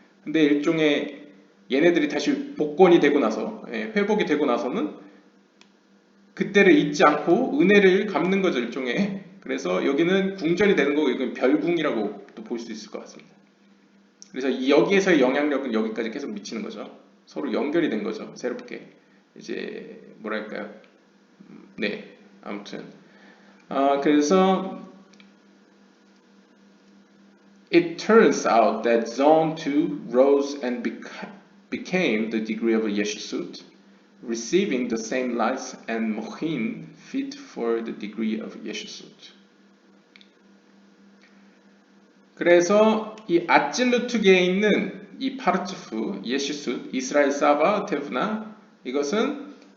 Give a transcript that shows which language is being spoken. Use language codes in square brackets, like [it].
[ko] 근데 일종의 얘네들이 다시 복권이 되고 나서 회복이 되고 나서는 그때를 잊지 않고 은혜를 갚는 거죠 일종의. 그래서 여기는 궁전이 되는 거고 이건 별궁이라고 또 볼 수 있을 것 같습니다. 그래서 여기에서의 영향력은 여기까지 계속 미치는 거죠. 서로 연결이 된 거죠. 새롭게 이제 뭐랄까요? 네, 아무튼 그래서 [en] it turns out that zone 2 rose and became the degree of Yeshusut, receiving the same lights and mochin fit for the degree of Yeshusut. [ko] 그래서 이 아찔루트계에 있는 이 파르츠프, 예시숫, 이스라엘 사바, 테브나 이것은